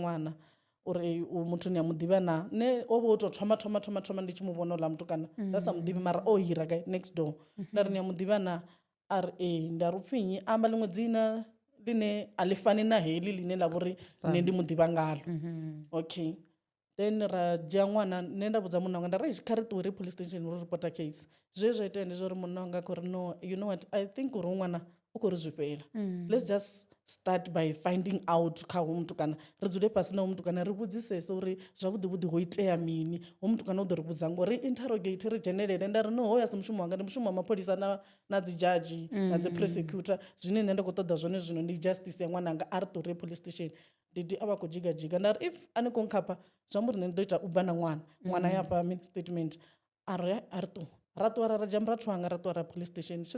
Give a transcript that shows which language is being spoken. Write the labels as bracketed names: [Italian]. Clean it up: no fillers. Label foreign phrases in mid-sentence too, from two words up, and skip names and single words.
[Venda] ṅwana uri muthu ni a muḓivha na ne o vha o tou thoma ndi tshi mu vhona uḽa mutukana nda sa muḓivhi mara o hira gai [English] next door [Venda] nda ri ni a muḓivha na a ri ee nda ri upfhi nnyi amba ḽiṅwe dzina line a ḽi fani na heḽi line ḽa vhori nṋe ndi muḓivha ngalo [English] okay then [Venda] ra dzhia ṅwana nṋe nda vhudza munna wanga nda ri kha ri ṱuwe ri [English] police station [Venda] uri [English] reporter case [Venda] zwe zwa itea ndi zwa uri munna wanga khou ri [English] no you know what I think [Venda] uri ṅwana u khou ri zwi fhela [English] let's just start by finding out [Venda] kha hu mutukana ri dzule fhasi na hu mutukana ri vhudzisese uri zwavhuḓi ho itea mini hu mutukana u ḓo ri vhudza ngori interrogate ri dzhenelele nda ri no hoya si mushumo wanga ndi mushumo wa mapholisa na dzi judge na dzi prosecutor zwine nṋe nda khou ṱoḓa zwone zwino ndi justice ya ṅwananga a ri ṱuwe [English] police station [Venda] didi a vha khou jigajiga nda ri if a ni khou nkhapha zwi amba uri nṋe ndi ḓo ita u bva na ṅwana ya fha statement a ri ṱuwa ra ṱuwa ra dzhia murathu wanga ra ṱuwa ra [English] police station [Venda] tshi